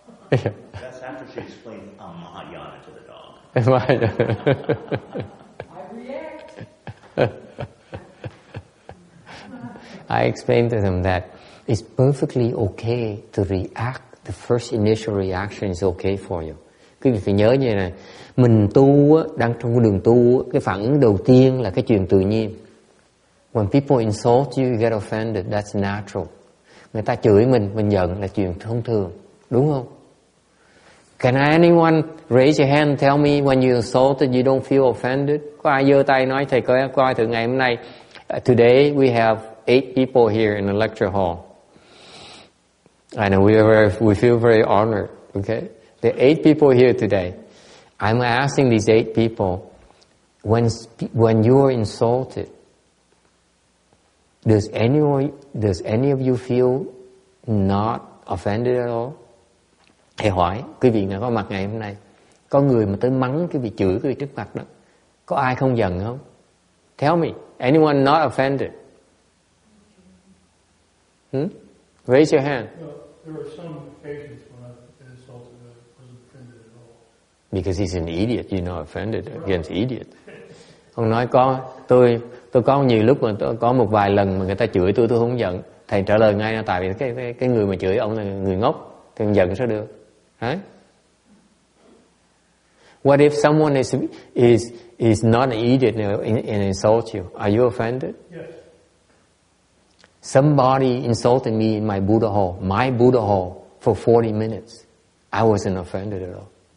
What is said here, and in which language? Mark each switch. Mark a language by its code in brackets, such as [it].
[en] That's after she explained Mahayana to the dog. I react. I explained to them that it's perfectly okay to react. The first initial reaction is okay for you. [vi] Quý vị phải nhớ như này, mình tu á, đang trong cái đường tu á, cái phản ứng đầu tiên là cái chuyện tự nhiên. [en] When people insult you, you get offended, that's natural. [vi] Người ta chửi mình giận là chuyện thông thường, đúng không? [en] Can anyone raise your hand and tell me when you insulted you don't feel offended? [vi] Có ai giơ tay nói thầy coi thử ngày hôm nay. [en] Today we have 8 people here in the lecture hall. And we feel very honored, okay? There are 8 people here today. I'm asking these 8 people, when you are insulted, does any of you feel not offended at all? [vi] Thầy hỏi, quý vị nào có mặt ngày hôm nay, có người mà tới mắng quý vị, chửi quý vị trước mặt đó, có ai không giận không? [en] Tell me, anyone not offended? Raise your hand. There were some occasions when I insulted and I wasn't offended at all. Because he's an idiot, you're not offended against idiot. [vi] Ông nói tôi có nhiều lúc mà có một vài lần mà người ta chửi tôi không giận. Thầy trả lời ngay là tại vì cái người mà chửi ông là người ngốc, thì giận sao được? [en] Right? What if someone is not an idiot and insult you, are you offended? Yes. Somebody insulted me in my Buddha hall, for 40 minutes. I wasn't offended at all.